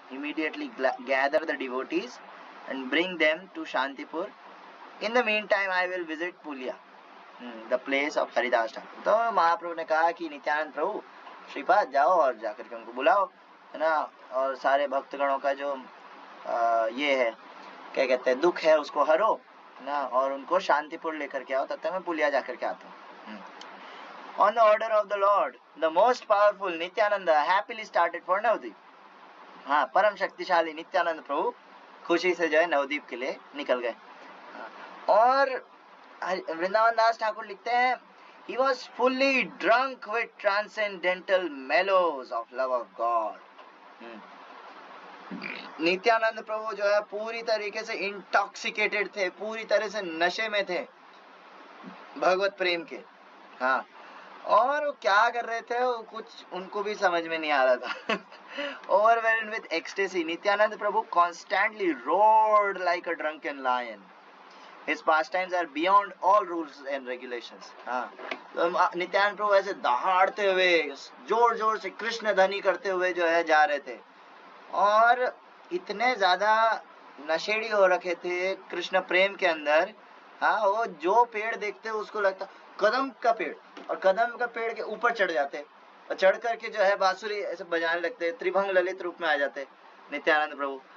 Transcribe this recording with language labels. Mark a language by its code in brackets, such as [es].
[en] Immediately gather the devotees and bring them to Shantipur. In the meantime, I will visit Pulia, the place of Haridas Thakur. [hi] तो महाप्रभु ने कहा कि नित्यानंद प्रभु श्रीपाद जाओ और जाकर के उनको बुलाओ, है ना, और सारे भक्तगणों का जो ये है, क्या कहते हैं, दुख है, उसको हरो ना, और उनको शांतिपुर लेकर के आओ, तब तक मैं पुलिया जाकर के आता हूँ। [en] On the order of the Lord, the most powerful Nityananda happily started for Navadvip. [hi] हाँ, परम शक्तिशाली नित्यानंद प्रभु खुशी से जो है नवद्वीप के लिए निकल गए। और वृंदावन दास ठाकुर लिखते हैं, [en] he was fully drunk with transcendental mellows of love of God. [hi] Nityanand प्रभु जो है पूरी तरीके से इंटॉक्सिकेटेड थे, पूरी तरह से नशे में थे भगवत प्रेम के। हाँ, और क्या कर रहे थे वो कुछ उनको भी समझ में नहीं आ रहा था। [en] Overwhelmed with ecstasy, Nityananda Prabhu constantly roared like a drunken lion. His pastimes are beyond all rules and regulations. [hi] हाँ, तो नित्यानंद प्रभु ऐसे दहाड़ते हुए, जोर जोर से कृष्ण ध्वनि करते हुए जो है जा रहे थे, और इतने ज्यादा नशेड़ी हो रखे थे कृष्ण प्रेम के अंदर, हाँ, वो जो पेड़ देखते हैं उसको लगता कदम का पेड़, और कदम का पेड़ के ऊपर चढ़ जाते हैं और चढ़ करके जो है बांसुरी ऐसे बजाने लगते हैं, त्रिभंग ललित रूप में आ जाते हैं नित्यानंद प्रभु।